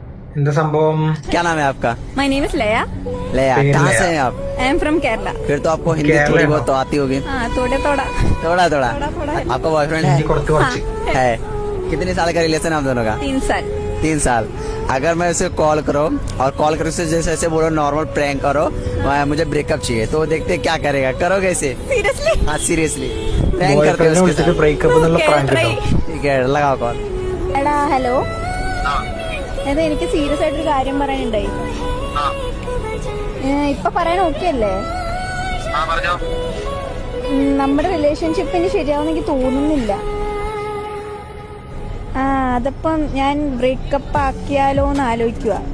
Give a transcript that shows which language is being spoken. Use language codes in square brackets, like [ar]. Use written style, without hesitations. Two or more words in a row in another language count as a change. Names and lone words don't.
[ml] എന്താ സംഭവം? [hi] क्या नाम है आपका? [en] My name is Leia. [hi] लेया। कहाँ लेया। से हैं आप? [en] I am from Kerala. [hi] फिर तो आपको हिंदी केरला थोड़ी ना? बहुत तो आती होगी। हाँ थोड़ा थोड़ा थोड़ा थोड़ा थोड़ा है। आपका बॉयफ्रेंड हिंदी है? [ml] കുറച്ച് കുറച്ച്. [hi] है। कितने साल का रिलेशन है आप दोनों का? 3 साल. 3 साल। अगर मैं उसे कॉल करो और कॉल करो उसे जैसे ऐसे बोलो नॉर्मल प्रैंक करो, मुझे ब्रेकअप चाहिए, तो देखते क्या करेगा, करोगे इसे? [en] Seriously? [hi] हाँ [en] seriously prank [hi] करते [ml] ബോയ്ഫ്രണ്ടിനെ [hi] हो उसके [ml] വിളിച്ചിട്ട് [hi] साथ। [ml] ബ്രേക്കപ്പ് എന്നുള്ള [en] Okay, [ml] പ്രാങ്ക് [en] try. [ml] കേട്ടോ. [hi] ठीक है लगाओ कॉल। [ml] എടാ ഹലോ, അതെ എനിക്ക് സീരിയസ് ആയിട്ടൊരു കാര്യം പറയാനുണ്ടായി. ഇപ്പൊ പറയാൻ ഓക്കെ അല്ലേ? നമ്മുടെ റിലേഷൻഷിപ്പ് ഇനി ശരിയാവുന്ന എനിക്ക് തോന്നുന്നില്ല. അതപ്പം ഞാൻ ബ്രേക്കപ്പ് ആക്കിയാലോ എന്ന് ആലോചിക്കുക.